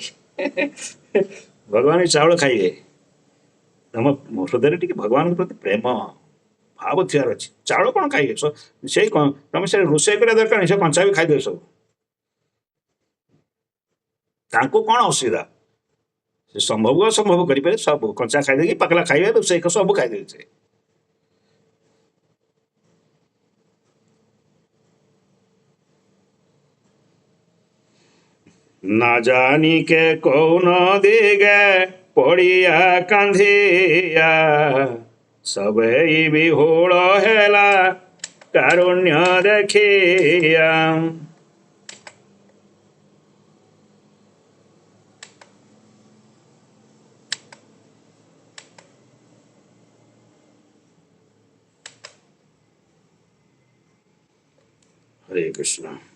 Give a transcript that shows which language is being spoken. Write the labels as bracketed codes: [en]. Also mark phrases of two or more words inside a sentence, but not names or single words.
[or] ଭଗବାନ ଚାଉଳ ଖାଇବେ, ତମ ହୃଦୟରେ ଟିକେ ଭଗବାନଙ୍କ ପ୍ରତି ପ୍ରେମ ଭାବ ଥିବାର ଅଛି। ଚାଉଳ କଣ ଖାଇବେ, ସେଇ ତମେ ସେ ରୋଷେଇ କରିବା ଦରକାର ନାହିଁ, ସେ କଞ୍ଚା ବି ଖାଇଦେବେ ସବୁ, ତାଙ୍କୁ କଣ ଅସୁବିଧା, ସେ ସମ୍ଭବ ଅସମ୍ଭବ କରିପାରିବେ, ସବୁ କଞ୍ଚା ଖାଇଦେଇକି ପାକଲା ଖାଇବେ, ରୋଷେଇ ସବୁ ଖାଇଦେବେ ସେ। [bn] না জানি কে কোন দিকে পড়িয়া কান্ধিয়া সবেই বিহ্বল হৈলা কারুণ্য দেখিয়া। [or] ହରେ କୃଷ୍ଣ।